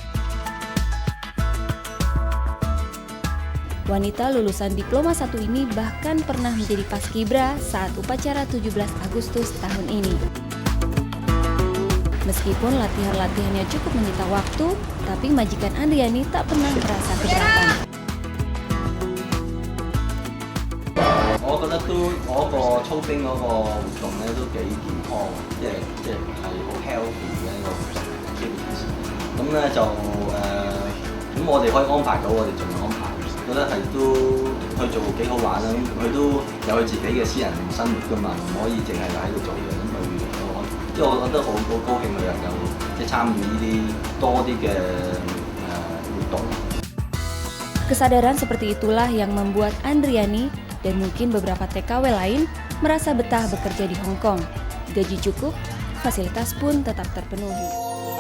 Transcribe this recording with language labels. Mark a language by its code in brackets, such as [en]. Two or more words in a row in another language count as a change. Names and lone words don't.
[id] Wanita lulusan Diploma 1 ini bahkan pernah menjadi paskibra saat upacara 17 Agustus tahun ini. Meskipun latihan-latihannya cukup menyita waktu, tapi majikan Andriani tak pernah merasa keberatan. [yue] 我覺得都嗰個操兵嗰個活動咧都幾健康，即係好 healthy 嘅一個 activities。咁咧就咁我哋可以安排到，我哋盡量安排。覺得係都去做幾好玩啦。咁佢都有佢自己嘅私人生活㗎嘛，唔可以淨係喺度做嘢。咁佢即係我覺得好高興佢能夠即係參與呢啲多啲嘅活動。 [id] Kesadaran seperti itulah yang membuat Andriani dan mungkin beberapa TKW lain merasa betah bekerja di Hong Kong. Gaji cukup, fasilitas pun tetap terpenuhi.